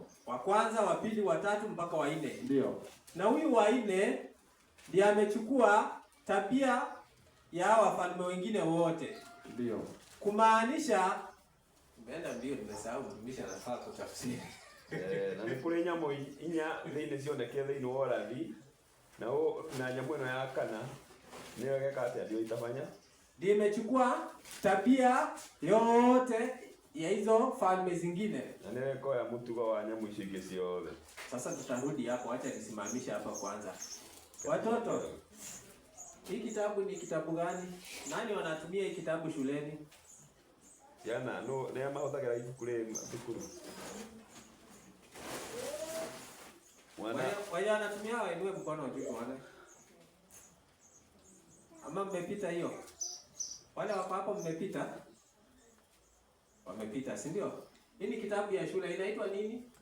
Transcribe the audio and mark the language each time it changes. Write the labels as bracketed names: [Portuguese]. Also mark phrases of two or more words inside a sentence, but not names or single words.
[Swahili] Wa kwanza, wa pili, wa tatu mpaka wa 4. Ndio. Na huyu wa 4 ndiye amechukua tabia ya wafalme wengine wote. Ndio. Kumaanisha Mbenda mbio nimesahau mtumishi anafaa kutafsiri. [Kikuyu] Na nikule nyamo inya thine cioneke thine worathi na nyamo ino ya kana niyo geka ati [Swahili] ndio itafanya ndio imechukua tabia yote ya hizo falme zingine. [Kikuyu] Na niko ya mtugo wa nyamo ishike ciothe. [Swahili] Sasa tutarudi hapo, acha nisimamishe hapa kwanza. Watoto, hii kitabu ni kitabu gani? Nani wanatumia hii kitabu shuleni? [Kikuyu] Yana no ne mahothagira ibukure thukuru. [Swahili] Wale anatumia wainue mkono juu tuone. Ama mmepita hiyo? Wale wako hapo mmepita? Wamepita, si ndio? Hii ni kitabu ya shule, inaitwa nini?